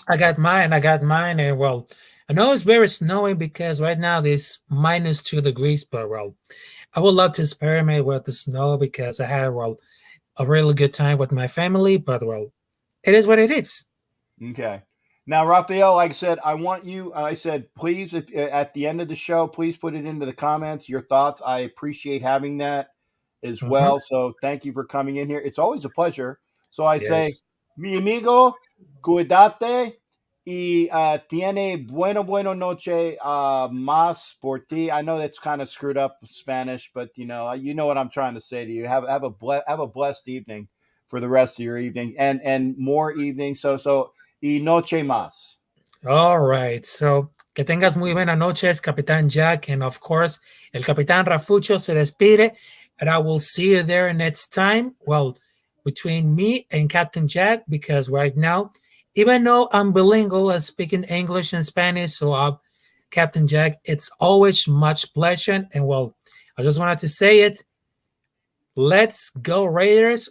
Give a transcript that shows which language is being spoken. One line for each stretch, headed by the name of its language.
English: I got mine, and well, I know it's very snowy because right now it's minus 2 degrees, but well, I would love to experiment with the snow because I had a really good time with my family, but well, it is what it is. Okay. Now, Raphael, like I said, I said, please, at the end of the show, please put it into the comments, your thoughts. I appreciate having that as well. So thank you for coming in here. It's always a pleasure. So I say, Yes.
Spanish: mi amigo, cuídate y tiene bueno noche más por ti.
English: I know that's kind of screwed up Spanish, but you know what I'm trying to say to you. Have a blessed evening for the rest of your evening and more evenings.
Spanish: So y noche más.
English: All right.
Spanish: So, que tengas muy buenas noches, Capitán Jack.
English: And of course,
Spanish: el Capitán Rafucho se despide.
English: And I will see you there next time. Well, between me and Captain Jack, because right now, even though I'm bilingual, I'm speaking English and Spanish, so Captain Jack, it's always much pleasure. And well, I just wanted to say it. Let's go Raiders.